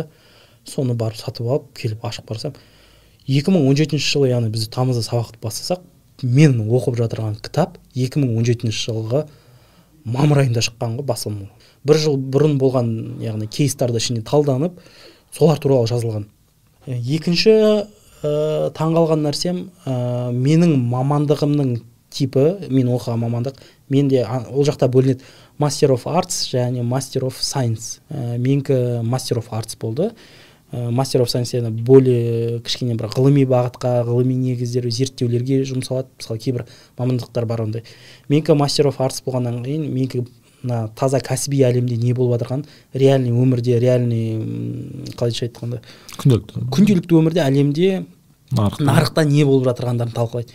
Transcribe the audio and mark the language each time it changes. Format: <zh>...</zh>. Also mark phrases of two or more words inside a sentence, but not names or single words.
<kk>Соны барып сатып алып, келіп ашып барсам, 2017 жылы, яғни біз тамызда сабақты бастасақ, мен оқып жатырған кітап 2017 жылғы мамыр айында шыққан ғой, басылымы. Бір жыл бұрын болған, яғни кейстарды ішінде талданып, солар туралы жазылған. Екінші таңғалған нәрсем, менің мамандығымның типі, мен оқыған мамандық, менде ол жақта бөлінеді</kk> <en>Master of Arts</en> <kk>және</kk> <en>Master of Science.</en> <kk>Менікі</kk> <en>Master of Arts</en> <kk>болды.</kk> <en>Master of Science</en> <kk>более кішкене бір ғылыми бағытқа, ғылыми негіздер, зерттеулерге жұмсалады. Мысалы, кейбір мамандықтар бар ондай. Менікі</kk> <en>Master of Arts</en> <kk>болғаннан кейін, менікі таза кәсіби әлемде не болып жатырған, реальный өмірде, реальный, қалайша айтқанда, күнделікті өмірде, әлемде, нарықта не болып жатырғандарын талқылайды.</kk>